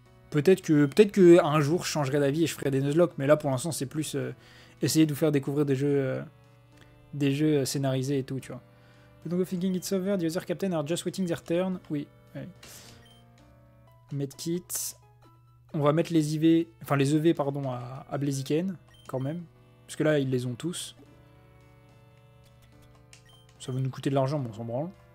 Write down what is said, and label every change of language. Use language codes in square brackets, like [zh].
[fr] Peut-être que un jour je changerai d'avis et je ferai des Nuzlocke, mais là pour l'instant c'est plus essayer de vous faire découvrir des jeux scénarisés et tout, tu vois. [en] Donc thinking it's over, the other captain are just waiting their turn. [fr] Oui. Ouais. Medkit. On va mettre les IV, enfin les EV pardon à Blaziken quand même, parce que là ils les ont tous. Ça va nous coûter de l'argent, mais on s'en branle.